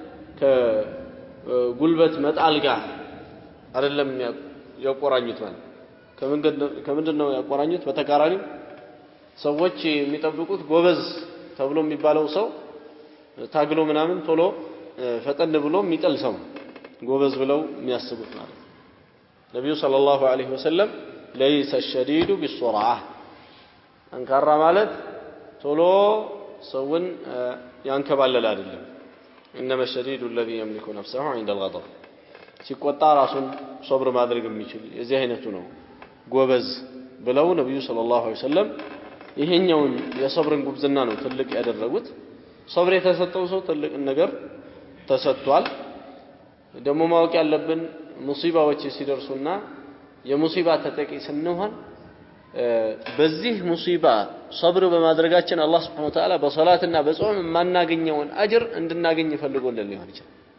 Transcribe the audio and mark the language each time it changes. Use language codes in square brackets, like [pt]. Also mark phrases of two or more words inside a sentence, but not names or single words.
[am] ከጉልበት መጣል ጋር አይደለም ያቆራኙት ማለት ከምንድነው ያቆራኙት በተቃራኒ ሰዎች የሚጠብቁት ጎበዝ ተብሎ የሚባለው ሰው ታግሎ ምናምን ቶሎ ፈጠን ብሎ የሚጠል ሰው ጎበዝ ብለው የሚያስቡት ማለት ነብዩ [ar] صلى الله عليه وسلم ليس الشديد بالسرعه [am] አንካራ ማለት ቶሎ ሰውን ያንከባለል አይደለም [ar] انما الشديد الذي يملك نفسه عند الغضب [am] ሲቆጣ ራሱን ሶብር ማድረግ የሚችል የዚህ አይነቱ ነው ጎበዝ ብለው ነብዩ [ar] صلى الله عليه وسلم [am] ይሄኛውን የሶብርን ጉብዝና ነው ትልቅ ያደረጉት ሶብር የተሰጠው ሰው ትልቅ ነገር ተሰጥቷል ደግሞ ማወቅ ያለብን ሙሲባዎች ሲደርሱና የሙሲባ ተጠቂ ስንሆን በዚህ ሙሲባ ሶብር በማድረጋችን አላህ [ar] سبحانه وتعالى [am] በሶላትና በጾም ማናገኘውን አጅር እንድናገኝ ፈልጎልን ሊሆን ይችላል